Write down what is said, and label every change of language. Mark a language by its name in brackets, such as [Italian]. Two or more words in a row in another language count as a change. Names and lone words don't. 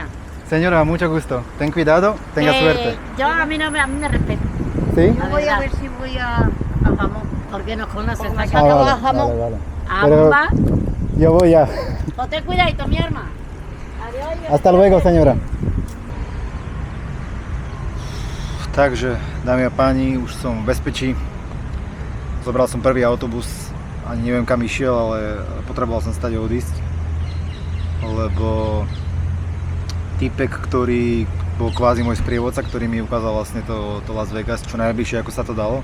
[Spanish] Señora, mucho gusto. Ten cuidado, tenga suerte. Yo a mí no me, a mí me respeto. ¿Sí? La Voy verdad. a ver si voy a jamón. Porque nos conoces. Vamos ¿no? a vale, jamón. vale, vale. Pero Amba, yo voy ya. pues ten cuidadito, mi hermana. Adiós. Hasta luego, señora. [Slovak] Takže, dámy a páni, už som v bezpečí. Zobral som prvý autobus, ani neviem kam išiel, ale potreboval som stať odísť. Lebo týpek, ktorý bol kvázi môj sprievodca, ktorý mi ukázal vlastne to Las Vegas, čo najbližšie ako sa to dalo.